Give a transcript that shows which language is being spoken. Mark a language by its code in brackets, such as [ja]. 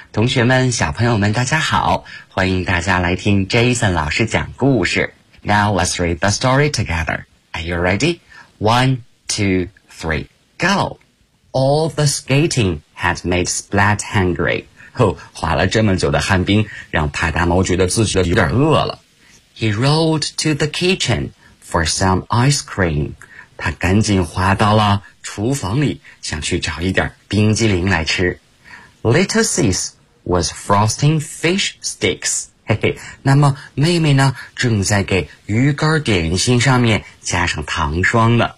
[zh] 同学们，小朋友们，大家好，欢迎大家来听 Jason 老师讲故事。 [en] Now let's read the story together. Are you ready? 1, 2, 3, go! All the skating had made Splat hungry. [zh] 滑了这么久的旱冰让派大猫觉得自己有点饿了。 [en] He rolled to the kitchen for some ice cream. [zh] 他赶紧滑到了厨房里，想去找一点冰激凌来吃。 [en] Little sis was frosting fish sticks. [zh] 嘿嘿，那么妹妹呢，正在给鱼干点心上面加上糖霜呢。